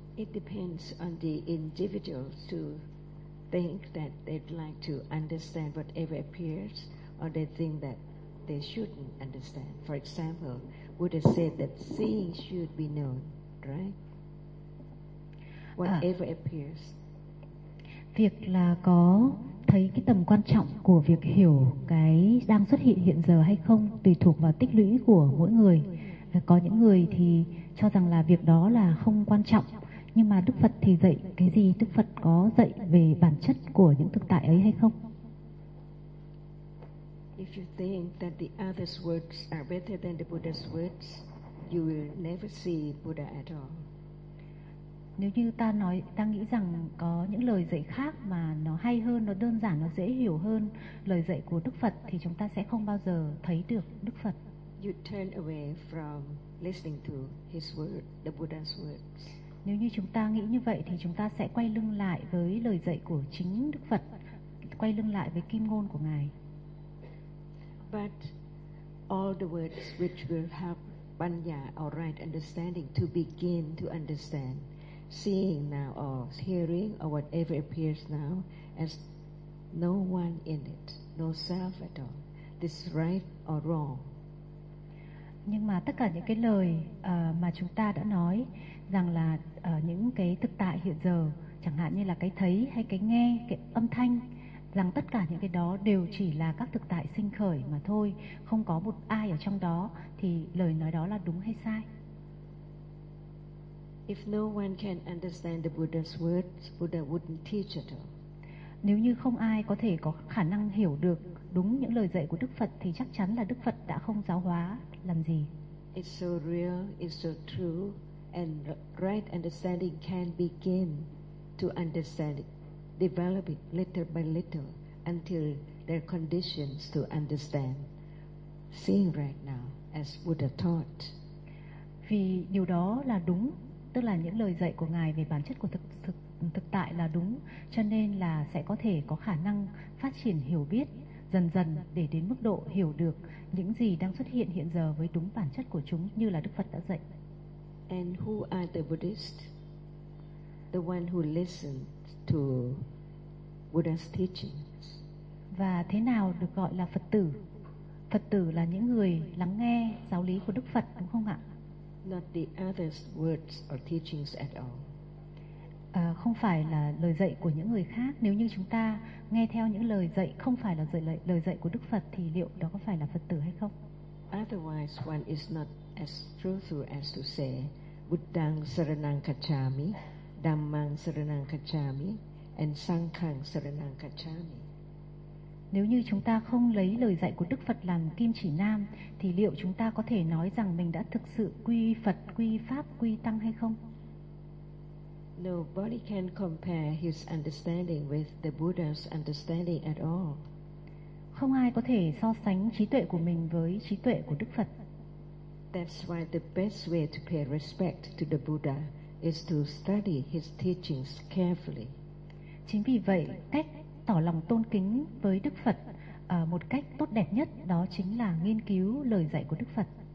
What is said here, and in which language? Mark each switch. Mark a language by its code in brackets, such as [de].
[en] It depends on the individual to think that they'd like to understand whatever appears, or they think that they shouldn't understand. For example, Buddha said that seeing should be known, right? Whatever appears. [vi] Việc là có thấy cái tầm quan trọng của việc hiểu cái đang xuất hiện hiện giờ hay không tùy thuộc vào tích lũy của mỗi người. Có những người thì cho rằng là việc đó là không quan trọng. Nhưng mà Đức Phật thì dạy cái gì? Đức Phật có dạy về bản chất của những thực tại ấy hay không? [en] If you think that the other's words are better than the Buddha's words, you will never see Buddha at all. [vi] Nếu như ta nói, ta nghĩ rằng có những lời dạy khác mà nó hay hơn, nó đơn giản, nó dễ hiểu hơn lời dạy của Đức Phật, thì chúng ta sẽ không bao giờ thấy được Đức Phật. [en] You turn away from listening to his word, the Buddha's words. [vi] Nếu như chúng ta nghĩ như vậy thì chúng ta sẽ quay lưng lại với lời dạy của chính Đức Phật, quay lưng lại với kim ngôn của Ngài. [en] But all the words which will help Panya or right understanding to begin to understand, seeing now or hearing or whatever appears now as no one in it, no self at all, this right or wrong. [vi] Nhưng mà tất cả những cái lời mà chúng ta đã nói rằng là những cái thực tại hiện giờ, chẳng hạn như là cái thấy hay cái nghe, cái âm thanh, rằng tất cả những cái đó đều chỉ là các thực tại sinh khởi mà thôi, không có một ai ở trong đó, thì lời nói đó là đúng hay sai? [en] If no one can understand the Buddha's words, Buddha wouldn't teach at all. [vi] Nếu như không ai có thể có khả năng hiểu được đúng những lời dạy của Đức Phật, thì chắc chắn là Đức Phật đã không giáo hóa làm gì. [en] It's so real, it's so true, and right understanding can begin to understand it, develop it little by little until there are conditions to understand seeing right now as Buddha taught. [vi] Vì điều đó là đúng, tức là những lời dạy của Ngài về bản chất của thực tại là đúng, cho nên là sẽ có thể có khả năng phát triển hiểu biết dần dần để đến mức độ hiểu được những gì đang xuất hiện hiện giờ với đúng bản chất của chúng như là Đức Phật đã dạy. [en] And who are the Buddhists? The one who listened to Buddha's teachings. [vi] Và thế nào được gọi là Phật tử? Phật tử là những người lắng nghe giáo lý của Đức Phật, đúng không ạ? [en] Not the other's words or teachings at all. [vi] Không phải là lời dạy của những người khác. Nếu như chúng ta nghe theo những lời dạy không phải là lời dạy của Đức Phật, thì liệu đó có phải là Phật tử hay không? [en] Otherwise, one is not as truthful as to say [pi] Buddhang saranang kacchami, Dhammang saranang kacchami, [en] and Sanghang saranang kacchami. [vi] Nếu như chúng ta không lấy lời dạy của Đức Phật làm kim chỉ nam, thì liệu chúng ta có thể nói rằng mình đã thực sự quy Phật, quy Pháp, quy Tăng hay không? [en] Nobody can compare his understanding with the Buddha's understanding at all. [vi] Không ai có thể so sánh trí tuệ của mình với trí tuệ của Đức Phật. [en] That's why the best way to pay respect to the Buddha is to study his teachings carefully. [vi] Chính vì vậy, cách tỏ lòng tôn kính với Đức Phật một cách tốt đẹp nhất đó chính là nghiên cứu lời dạy của Đức Phật.